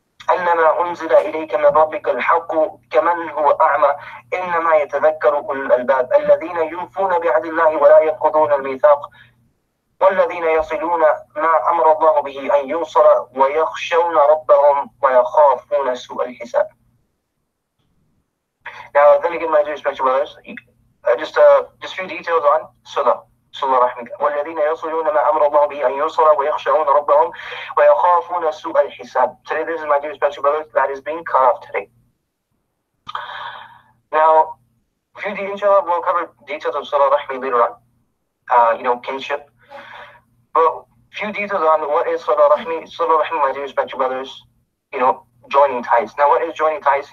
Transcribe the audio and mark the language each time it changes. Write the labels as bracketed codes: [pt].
[ar] أن ما أنزل إليك من ربك الحق كمن هو أعمى إنما يتذكر أولو الألباب الذين يوفون بعهد الله ولا ينقضون الميثاق والذين يصلون ما أمر الله به أن يوصل ويخشون ربهم ويخافون سوء الحساب. [en] Now, then again, my dear respected brothers, just a few details on Salah. [ar] والذين يصلون ما أمر الله به أن يوصل ويخشون ربهم ويخافون سوء الحساب. [en] Today, this is my dear respected brothers, that is being cut off today. Now, inshallah, we'll cover details of Salah Rahmi later on, kinship. But few details on what is Salah Rahmi. Salah Rahmi, my dear respected brothers, joining ties. Now, what is joining ties?